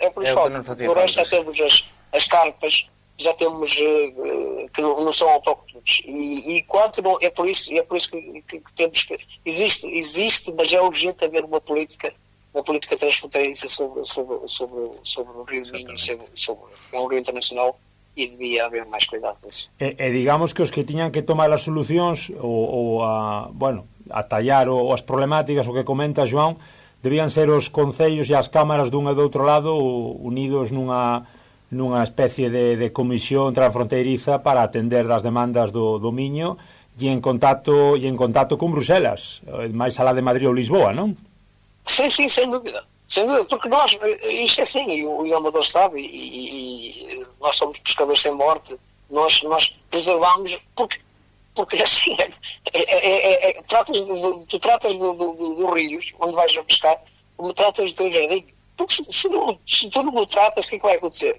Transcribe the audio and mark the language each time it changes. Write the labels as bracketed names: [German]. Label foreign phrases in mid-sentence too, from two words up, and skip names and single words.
[Portuguese] No resto já temos as carpas, já temos que não são autóctones. E quanto não, é por isso que temos que existe, mas é urgente haver uma política transfronteiriça sobre o Rio Minho, é um rio internacional, e devia haver máis cuidado nisso. [Galician] E digamos que os que tiñan que tomar as solucións ou a tallar as problemáticas, o que comenta João, debían ser os concellos e as cámaras dun e do outro lado unidos nunha especie de comisión transfronteiriza para atender das demandas do Miño e en contacto con Bruselas, máis alá de Madrid ou Lisboa, non? [Portuguese] Sim, sem dúvida, porque nós, isto é assim, e o Amador sabe, e nós somos pescadores sem morte, nós preservamos, porque assim, tu tratas dos rios, onde vais a pescar, como tratas do teu jardim, porque se tu não o tratas, o que é que vai acontecer?